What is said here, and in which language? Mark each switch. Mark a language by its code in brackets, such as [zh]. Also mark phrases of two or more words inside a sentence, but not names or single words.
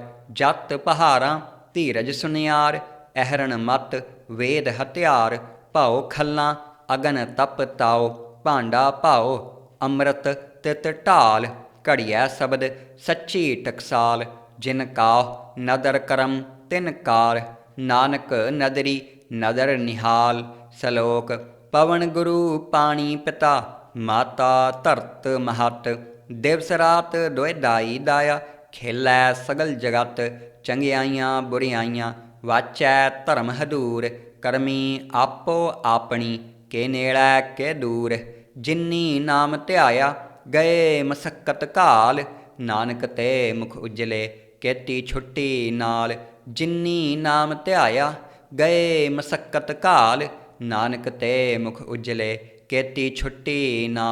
[pa] ਜਤ ਪਹਾਰਾਂ ਧੀਰਜ ਸੁਨਿਆਰ, ਅਹਰਣ ਮਤ ਵੇਦ ਹਥਿਆਰ। ਭਾਓ ਖੱਲਾਂ ਅਗਨ ਤਪ ਤਾਓ, ਭਾਂਡਾ ਭਾਓ ਅੰਮ੍ਰਿਤ ਤਿਤ ਢਾਲ। ਘੜੀਐ ਸ਼ਬਦ ਸੱਚੀ ਟਕਸਾਲ, ਜਿਨ ਕਾਹ ਨਦਰ ਕਰਮ ਤਿਨ ਕਾਰ। ਨਾਨਕ ਨਦਰੀ ਨਦਰ ਨਿਹਾਲ। ਸਲੋਕ ਪਵਨ ਗੁਰੂ ਪਾਣੀ ਪਿਤਾ, ਮਾਤਾ ਧਰਤ ਮਹਤ। ਦਿਵਸ ਰਾਤ ਦੋਏ ਦਾਈ ਦਾਇਆ, ਖੇਲੈ ਸਗਲ ਜਗਤ। ਚੰਗਿਆਈਆਂ ਬੁਰਿਆਈਆਂ ਵਾਚੈ ਧਰਮ ਹਦੂਰ। ਕਰਮੀ ਆਪੋ ਆਪਨੀ, ਕੇ ਨੇੜੈ ਕੇ ਦੂਰ। ਜਿੰਨੀ ਨਾਮ ਧਿਆਇਆ ਗਏ ਮਸੱਕਤ ਘਾਲ, ਨਾਨਕ ਤੇ ਮੁਖ ਉਜਲੇ ਕੇਤੀ ਛੁੱਟੀ ਨਾਲ। ਜਿੰਨੀ ਨਾਮ ਧਿਆਇਆ ਗਏ ਮਸੱਕਤ ਘਾਲ, ਨਾਨਕ ਤੇ ਮੁਖ ਉਜਲੇ ਕੇਤੀ ਛੁੱਟੀ ਨਾਲ।